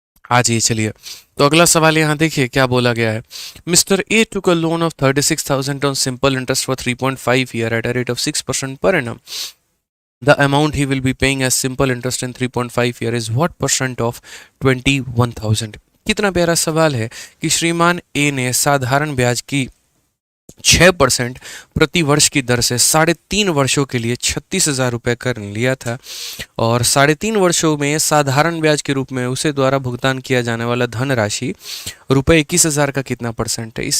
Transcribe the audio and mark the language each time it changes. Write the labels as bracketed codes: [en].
[hi] आ जाइए चलिए। तो अगला सवाल यहाँ देखिए क्या बोला गया है। [en] Mister A took a loan of 36,000 on simple interest for 3.5 year at a rate of 6% per annum. The amount he will be paying as simple interest in 3.5 year is what percent of 21,000। [hi] कितना प्यारा सवाल है कि श्रीमान ए ने साधारण ब्याज की 6% प्रति वर्ष की दर से 3.5 वर्षों के लिए 36,000 रुपये कर लिया था, और 3.5 वर्षों में साधारण ब्याज के रूप में उसे द्वारा भुगतान किया जाने वाला धनराशि रुपये 21,000 का कितना परसेंट है।